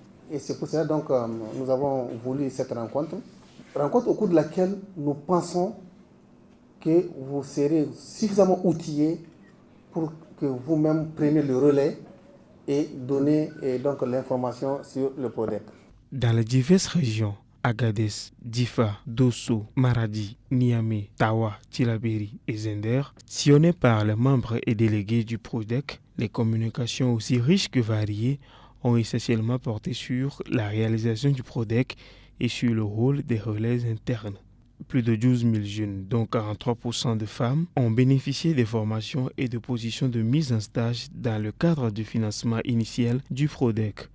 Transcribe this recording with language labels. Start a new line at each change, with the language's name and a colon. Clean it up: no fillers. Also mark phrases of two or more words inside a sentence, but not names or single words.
French: Et c'est pour cela donc nous avons voulu cette rencontre au cours de laquelle nous pensons que vous serez suffisamment outillés pour que vous-même preniez le relais et donner donc l'information sur le PRODEC. Dans les diverses régions, Agadez, Difa, Dosso, Maradi, Niamey, Tawa, Tillabéri et Zender, sillonnées par les membres et délégués du PRODEC, les communications aussi riches que variées ont essentiellement porté sur la réalisation du PRODEC et sur le rôle des relais internes. Plus de 12 000 jeunes, dont 43% de femmes, ont bénéficié des formations et de positions de mise en stage dans le cadre du financement initial du PRODEC.